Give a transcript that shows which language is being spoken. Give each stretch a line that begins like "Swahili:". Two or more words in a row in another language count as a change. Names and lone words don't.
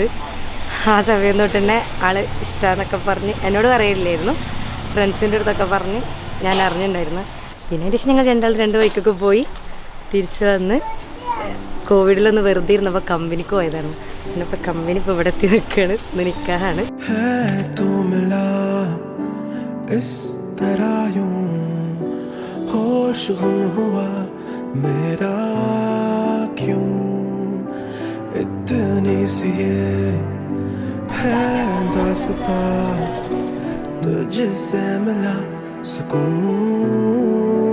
Malayalam: ആ സമയം തൊട്ട് തന്നെ ആൾ ഇഷ്ടമെന്നൊക്കെ പറഞ്ഞ് എന്നോട് പറയില്ലായിരുന്നു, ഫ്രണ്ട്സിൻ്റെ അടുത്തൊക്കെ പറഞ്ഞ് ഞാൻ അറിഞ്ഞിട്ടുണ്ടായിരുന്നു. പിന്നെ അതിന് ശേഷം ഞങ്ങൾ രണ്ടാൾ 2 വഴിക്കൊക്കെ പോയി തിരിച്ചു വന്ന് കോവിഡിലൊന്ന് വെറുതെ ഇരുന്നപ്പോൾ കമ്പനിക്ക് പോയതാണ്. പിന്നെ ഇപ്പോൾ കമ്പനി ഇപ്പോൾ ഇവിടെ എത്തി നിൽക്കുകയാണ്. ഇന്ന് നിക്കാഹാണ്.
Hindi: इतनी सी ये है दास्तां, तुझसे मिला सुकून।